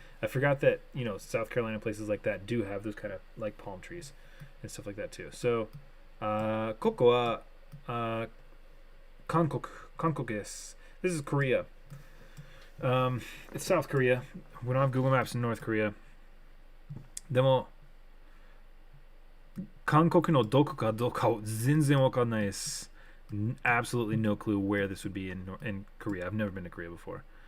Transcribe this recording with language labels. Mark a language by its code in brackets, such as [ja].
[en] I forgot that, South Carolina, places like that do have those kind of like palm trees and stuff like that too. So, [ja] ここは 韓国 です. [en] This is Korea. It's South Korea. We don't have Google Maps in North Korea. [ja] でも韓国のどこかどうか全然わかんないです. [en] Absolutely no clue where this would be in Korea. I've never been to Korea before.